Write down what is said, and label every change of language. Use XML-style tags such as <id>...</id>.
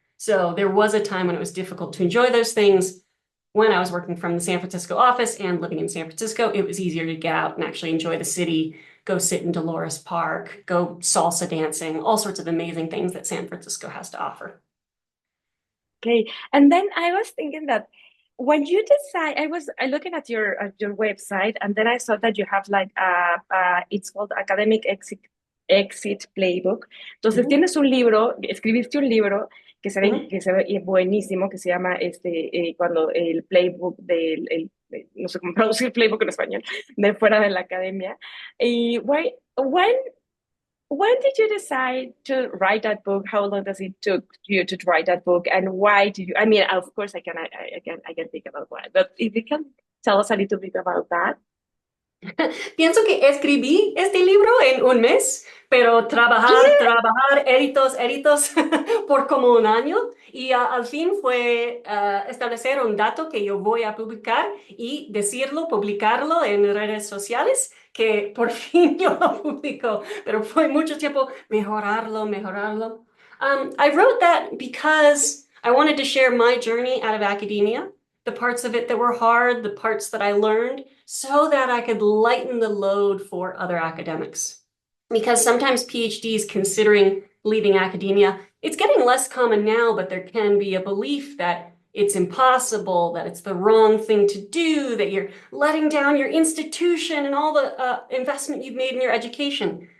<en>So there was a time when it was difficult to enjoy those things. When I was working from the San Francisco office and living in San Francisco, it was easier to get out and actually enjoy the city, go sit in Dolores Park, go salsa dancing, all sorts of amazing things that San Francisco has to offer. Okay. And then I was thinking that when you decide, I looking at your website, and then I saw that you have like it's called Academic Exit Playbook.</en> <es>Entonces Mhm, tienes un libro, escribiste un libro mhm. que se ve buenísimo, que se llama cuando el playbook no sé cómo traducir playbook en español, de fuera de la academia.</es> <en>Y when did you decide to write that book? How long does it took you to write that book, and why did you? I mean, of course, I can think about why, but if you can tell us a little bit about that.</en> <es>Pienso que escribí este libro en un mes, pero trabajar, editos por como un año y al fin fue establecer un dato que yo voy a publicar y decirlo, publicarlo en redes sociales, que por fin yo lo publico, pero fue mucho tiempo mejorarlo.</es> <en>I wrote that because I wanted to share my journey out of academia, the parts of it that were hard, the parts that I learned, so that I could lighten the load for other academics. Because sometimes PhDs considering leaving academia, it's getting less common now, but there can be a belief that it's impossible, that it's the wrong thing to do, that you're letting down your institution and all the investment you've made in your education.</en>